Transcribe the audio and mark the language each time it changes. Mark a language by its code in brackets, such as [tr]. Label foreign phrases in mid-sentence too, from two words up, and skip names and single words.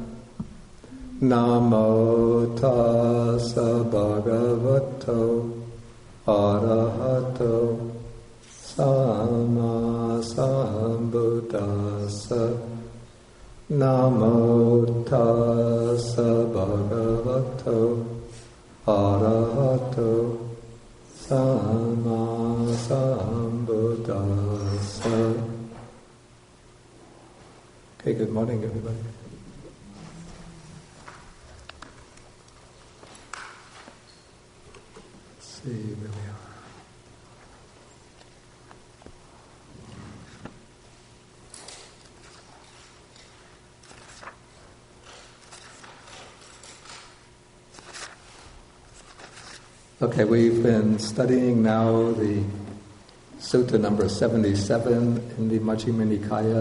[pi] Namo tassa bhagavato arahato samma sambuddhassa. Namo tassa bhagavato arahato samma sambuddhassa. [en] Okay, good morning, everybody. Let's see where we are. Okay, we've been studying now the Sutta number 77 in the Majjhima Nikaya.